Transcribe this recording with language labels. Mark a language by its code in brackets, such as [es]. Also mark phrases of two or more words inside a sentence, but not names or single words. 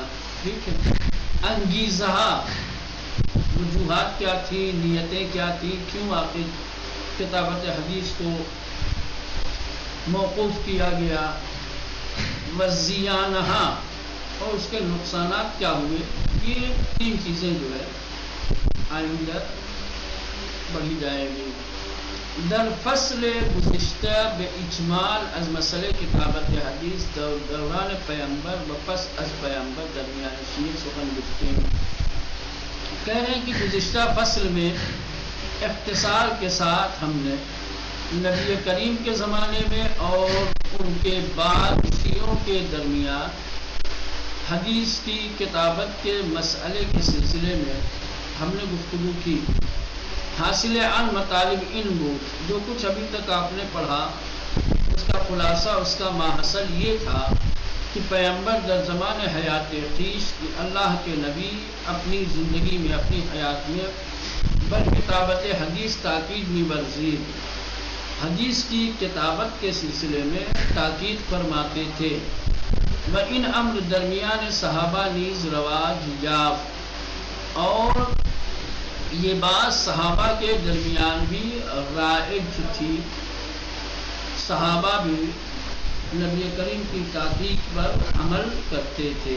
[ur] ٹھیک ہے، انگیزہ، وجوہات کیا تھی، نیتیں کیا تھی، کیوں آخر کتابت حدیث کو موقوف کیا گیا، وزیانہ، اور اس کے نقصانات کیا ہوئے، یہ 3 چیزیں جو ہے آئندہ بڑھی جائے گی۔ [fa] در فصل گزشتہ بے اجمال از مسئلہ کتابت حدیث دوران پیغمبر و پس از پیغمبر درمیان شیر سخن گفتیں۔ [ur] کہہ رہے ہیں کہ گزشتہ فصل میں اختصار کے ساتھ ہم نے نبی کریم کے زمانے میں اور ان کے بعد شیعوں کے درمیان حدیث کی کتابت کے مسئلے کے سلسلے میں ہم نے گفتگو کی۔ [fa] حاصل عن مطالب علم، [ur] جو کچھ ابھی تک آپ نے پڑھا اس کا خلاصہ، اس کا ماحصل یہ تھا کہ [fa] پیغمبر در زمان حیات خویش [ur] کہ اللہ کے نبی اپنی زندگی میں، اپنی حیات میں [fa] بر کتابت حدیث تاکید می ورزید، [ur] حدیث کی کتابت کے سلسلے میں تاکید فرماتے تھے۔ [fa] و ان امر درمیان صحابہ نیز رواج یافت، [ur] اور یہ بات صحابہ کے درمیان بھی رائج تھی، صحابہ بھی نبی کریم کی تحقیق پر عمل کرتے تھے۔